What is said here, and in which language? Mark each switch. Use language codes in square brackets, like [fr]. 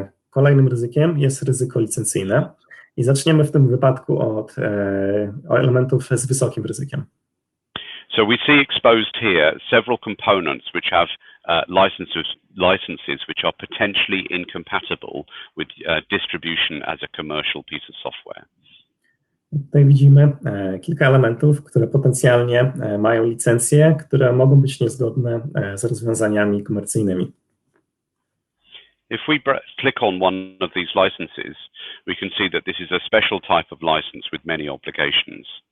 [pl] Kolejnym ryzykiem jest ryzyko licencyjne i zaczniemy w tym wypadku od elementów z wysokim ryzykiem. [en] So we see exposed here several components which have licenses which are potentially incompatible with distribution as a commercial piece of software. [pl] Tutaj widzimy kilka elementów, które potencjalnie mają licencje, które mogą być niezgodne z rozwiązaniami komercyjnymi. [en] If we click on one of these licenses, we can see that this is a special type of license with many obligations.